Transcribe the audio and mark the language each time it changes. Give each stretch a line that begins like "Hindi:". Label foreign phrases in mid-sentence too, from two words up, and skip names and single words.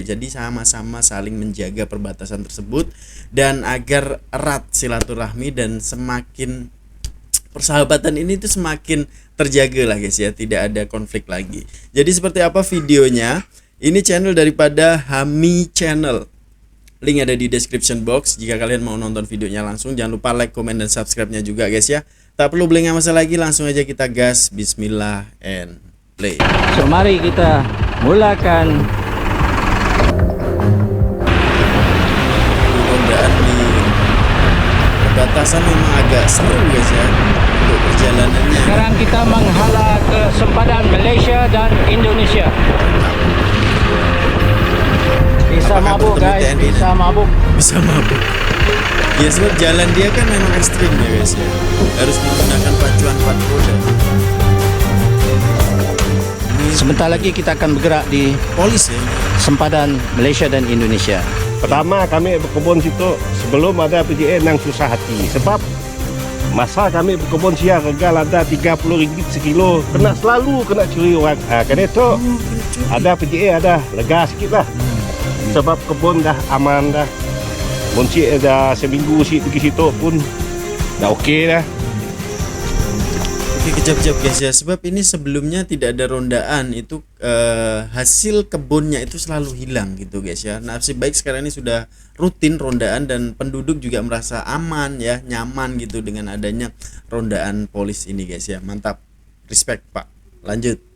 Indonesian: Jadi sama-sama saling menjaga perbatasan tersebut dan agar erat silaturahmi dan semakin persahabatan ini tuh semakin terjaga lah guys ya, tidak ada konflik lagi. Jadi seperti apa videonya? Ini channel daripada Hami Channel. Link ada di
English: description box.
Indonesian: Jika kalian mau nonton videonya langsung, jangan lupa like, komen, dan subscribe-nya juga guys ya. Tak perlu beli masa lagi, langsung aja kita gas.
English: Bismillah and play.
Malay: So mari kita mulakan
Indonesian: Rondaan di perbatasan memang agak seru guys ya untuk perjalanannya.
Malay: sekarang kita menghala ke sempadan Malaysia dan Indonesia.
Indonesian: Bisa Apakah mabuk bertemu guys, TNI bisa mabuk. Bisa mabuk. Ya sebab jalan dia kan memang ekstrim ya guys ya.
Malay: Harus menggunakan pacuan 4 roda. Sebentar lagi kita akan bergerak di Polis ya. sempadan Malaysia dan Indonesia. Pertama kami berkebun situ sebelum ada PJN yang susah hati. Sebab masa kami berkebun siang regal ada RM30 sekilo. Selalu kena curi orang. Kerana itu ada PJN ada lega sikit lah. Sebab kebun dah aman dah. Boncik dah seminggu pergi situ pun dah okey dah.
Indonesian: Oke, kejap-kejap guys ya. Sebab ini sebelumnya tidak ada rondaan, itu hasil kebunnya itu selalu hilang gitu guys ya. Nasib baik sekarang ini sudah rutin rondaan dan penduduk juga merasa aman ya, nyaman gitu dengan adanya rondaan polis ini guys ya. Mantap. Respect Pak. Lanjut.